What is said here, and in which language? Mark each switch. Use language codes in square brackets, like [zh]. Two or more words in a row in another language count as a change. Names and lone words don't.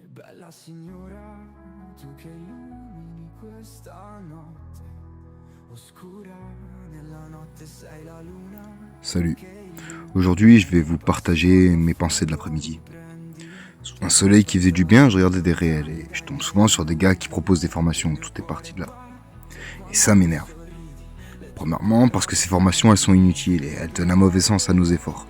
[it] Bella signora, tu che illumini questa notte oscura, nella notte sei la luna. [fr] Salut, aujourd'hui je vais vous partager mes pensées de l'après-midi. Sous un soleil qui faisait du bien, je regardais des réels et je tombe souvent sur des gars qui proposent des formations, tout est parti de là. Et ça m'énerve. Premièrement parce que ces formations elles sont inutiles et elles donnent un mauvais sens à nos efforts.